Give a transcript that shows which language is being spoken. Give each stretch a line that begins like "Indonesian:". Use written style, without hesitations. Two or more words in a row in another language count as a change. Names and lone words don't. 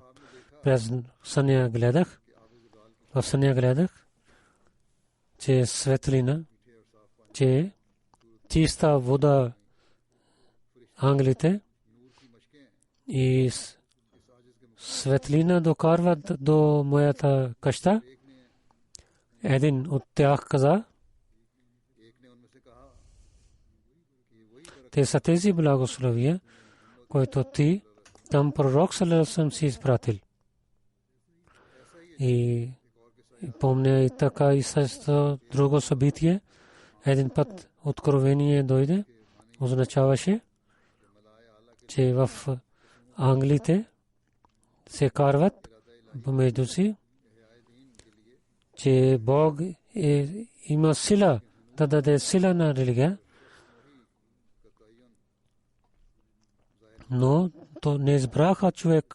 Bulgarian: През съня гледах, че светлина, че чиста вода ангелите и светлина докарват до моята къща. Един от тях каза, те са тези благословия, които ти към пророк
Arabic: صلى الله عليه وسلم
Bulgarian: си изпратил. И помня и така и с друго събитие. Един път откровение дойде, означаваше, че в ангелите се карват помежду си, че Бог има сила да даде сила на религия, но то не избраха човек.